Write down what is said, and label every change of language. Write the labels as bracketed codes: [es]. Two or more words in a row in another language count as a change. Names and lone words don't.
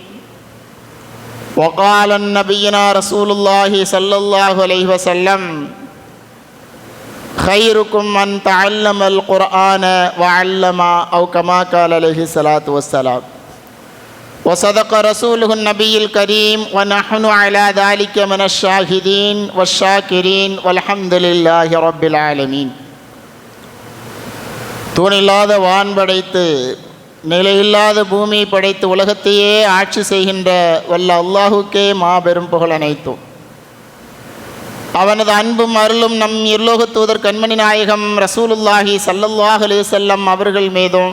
[ar] وقال نبينا رسول الله صلى الله عليه وسلم خيركم من تعلم القرآن وعلم أو كما قال عليه الصلاة والسلام. وصدق رسوله النبي الكريم ونحن على ذلك من الشاهدين والشاكرين والحمد لله رب العالمين. [ta] தூணில்லாத வான் படைத்து நிலையில்லாத பூமி படைத்து உலகத்தையே ஆட்சி செய்கின்ற வல்ல அல்லாஹுக்கே மாபெரும் புகழ் அனைத்தும். அவனது அன்பும் அருளும் நம் எல்லோக தூதர் கண்மணி நாயகம் [ar] رسول الله صلى الله عليه وسلم [ta] அவர்கள் மீதும்